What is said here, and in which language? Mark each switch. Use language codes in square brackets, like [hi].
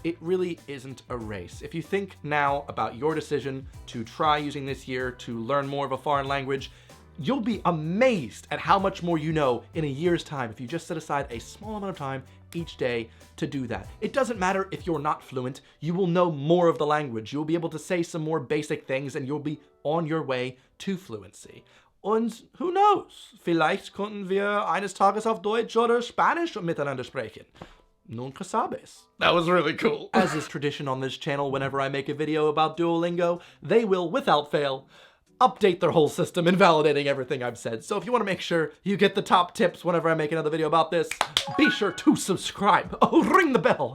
[en] It really isn't a race. If you think now about your decision to try using this year to learn more of a foreign language, you'll be amazed at how much more you know in a year's time if you just set aside a small amount of time each day to do that. It doesn't matter if you're not fluent, you will know more of the language. You'll be able to say some more basic things and you'll be on your way to fluency. Und who knows? [de] Vielleicht könnten wir eines Tages auf Deutsch oder Spanisch miteinander sprechen. [es] Nunca sabes. [en] That was really cool. As is tradition on this channel, whenever I make a video about Duolingo, they will, without fail, update their whole system, invalidating everything I've said. So if you want to make sure you get the top tips whenever I make another video about this, be sure to subscribe. Oh, ring the bell.